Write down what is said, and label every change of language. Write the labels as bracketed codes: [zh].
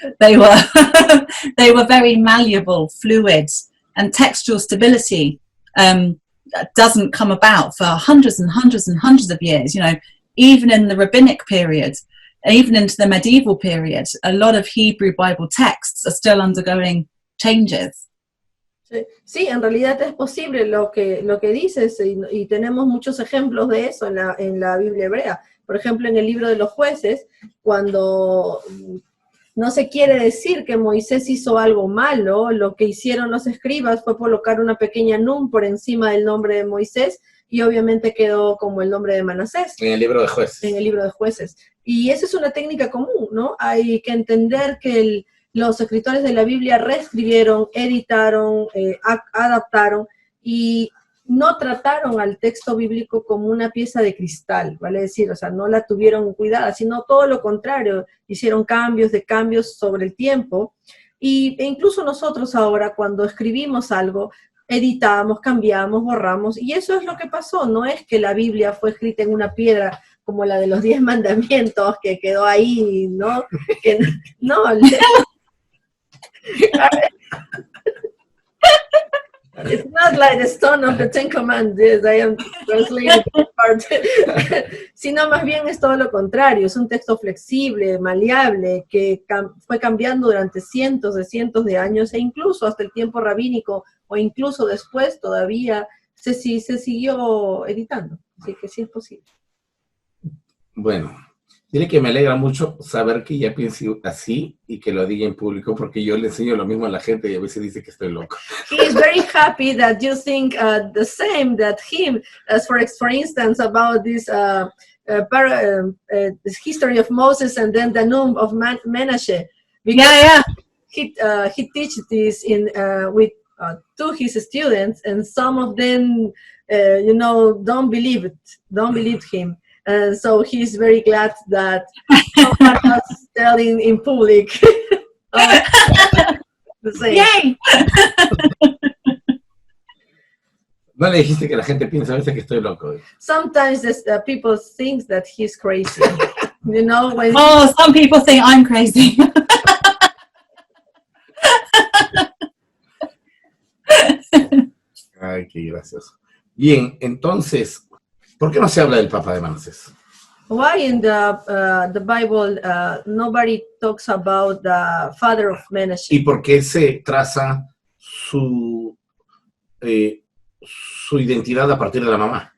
[en] They were they were very malleable, fluid, and textual stability doesn't come about for hundreds and hundreds and hundreds of years. You know, even in the rabbinic period, even into the medieval period, a lot of Hebrew Bible texts are still undergoing changes. [es] Sí, en realidad es posible lo que dices, y tenemos muchos ejemplos de eso en la Biblia hebrea. Por ejemplo, en el libro de los jueces, cuando no se quiere decir que Moisés hizo algo malo, lo que hicieron los escribas fue colocar una pequeña nun por encima del nombre de Moisés, y obviamente quedó como el nombre de Manasés. En el libro de jueces. En el libro de jueces. Y esa es una técnica común, ¿no? Hay que entender que los escritores de la Biblia reescribieron, editaron, adaptaron, y no trataron al texto bíblico como una pieza de cristal, ¿vale? Es decir, o sea, no la tuvieron cuidada, sino todo lo contrario, hicieron cambios sobre el tiempo, e incluso nosotros ahora, cuando escribimos algo, editamos, cambiamos, borramos, y eso es lo que pasó. No es que la Biblia fue escrita en una piedra como la de los 10 mandamientos, que quedó ahí, ¿no? [en] No, it's not like the stone of the Ten Commandments, I am translating part. [es] Sino más bien es todo lo contrario, es un texto flexible, maleable, que fue cambiando durante cientos de años, e incluso hasta el tiempo rabínico, o incluso después todavía se siguió editando, así que sí es posible. Bueno, dile que me alegra mucho saber que ella piense así y que lo diga en público, porque yo le enseño lo mismo a la gente y a veces dice que estoy loco. [en] He is very happy that you think the same that him, as for instance, about this this history of Moses and then the name of Menashe. Yeah. He teaches this to his students, and some of them, don't believe him. So he's very glad that someone was telling in public the same. Yay! [es] No le dijiste que la gente piensa a veces que estoy loco. [en] Sometimes people think that he's crazy. Some people think I'm crazy. [es] Ay, qué gracioso. Bien, entonces, ¿por qué no se habla del Papa de Manasés? [en] Why in the Bible nobody talks about the father of Menashe? [es] ¿Y por qué se traza su identidad a partir de la mamá?